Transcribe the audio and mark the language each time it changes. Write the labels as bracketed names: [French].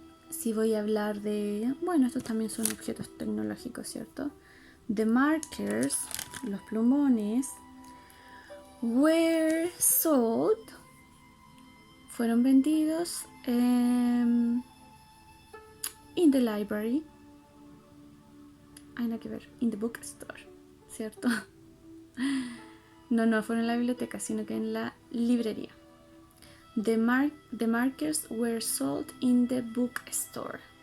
[Spanish] Si voy a hablar de... Bueno, estos también son objetos tecnológicos, ¿cierto? [English] The markers, [Spanish] los plumones, [English] were sold, [Spanish] fueron vendidos [English] in the library. [Spanish] Hay nada que ver, [English] in the bookstore, [Spanish] ¿cierto? No fueron en la biblioteca, sino que en la librería. [English] The markers were sold in the bookstore.